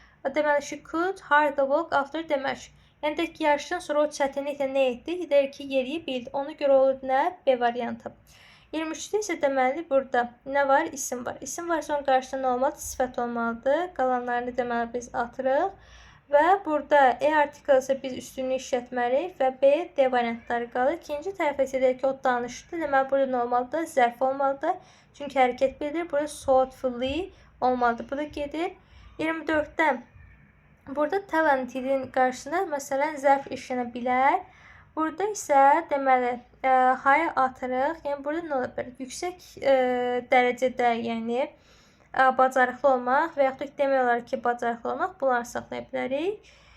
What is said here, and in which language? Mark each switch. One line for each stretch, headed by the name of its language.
Azerbaijani: Deməli
English: she could hardly walk after the match.
Azerbaijani: Yəni deyir ki, yarışdan sonra o çətinliklə nə etdi? Deyir ki, yeriyə bildi. Ona görə olur nə? B variantı. 23-də isə deməli burada nə var? İsim var. İsim var, sonra qarşısında nə olmalıdır? Sifət olmalıdır. Qalanlarını deməli biz atırıq. Və burada article isə biz üstünlük işlətməliyik və B, D variantları qalır. İkinci tərəfə isə deyir ki, o danışdı. Deməli burada nə olmalıdır? Zərf olmalıdır. Çünki hərəkət bildirir. Burada thoughtfully olmalıdır. Bu da gedir. 24-də burada talentedin qarşısında məsələn zərf işlənə bilər. Burada isə deməli high atırıq. Yəni burada nə ola bilər? Yüksək dərəcədə, yəni bacarıqlı olmaq və yaxud da demək olar ki, bacarıqlı olmaq, bunları saxlaya bilərik.